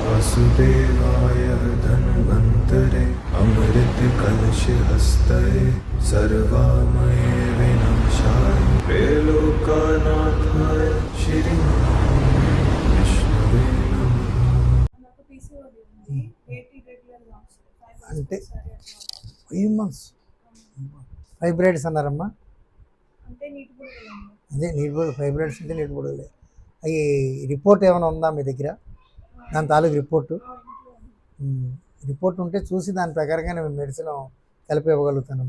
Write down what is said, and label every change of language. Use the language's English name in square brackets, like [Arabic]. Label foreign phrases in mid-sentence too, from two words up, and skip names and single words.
[Sanskrit] वासुदेवाय धन्वन्तरे अमृतकलशहस्तये सर्वामये विनाशाय त्रैलोक्यनाथाय श्री विष्णवे नमः। [Telugu] అంటే 5 months ఫైబ్రాయిడ్స్ అన్నారమ్మా. అదే నీటి బొడుగు, ఫైబ్రాయిడ్స్ అంటే నీటి బొడుగులే. అవి రిపోర్ట్ ఏమైనా ఉందా మీ దగ్గర? దాని తాలూకు రిపోర్ట్ ఉంటే చూసి దాని ప్రకారంగా నేను మెడిసిన్ కలిపి ఇవ్వగలుగుతానమ్మా.